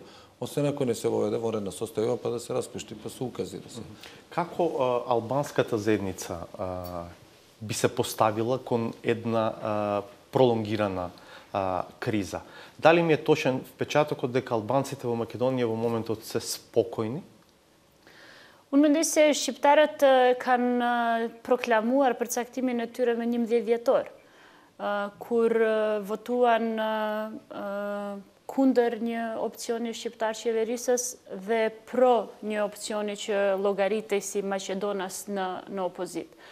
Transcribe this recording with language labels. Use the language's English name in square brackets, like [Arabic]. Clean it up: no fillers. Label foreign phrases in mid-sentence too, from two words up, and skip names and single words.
[Macedonian] Освен ако не се воведе воредна состојба, па да се распушти, па се укази да се. Како албанската заедница би се поставила кон една пролонгирана криза? Дали ми е точен впечатокот дека албанците во Македонија во моментот се спокојни? [Albanian] Unë mendoj se shqiptarët kanë proklamuar përcaktimin e tyre me 11 dhjetor, kur votuan kundër një opcioni shqiptar qeverisës dhe pro një opcioni që llogaritej si Maqedonas në opozit.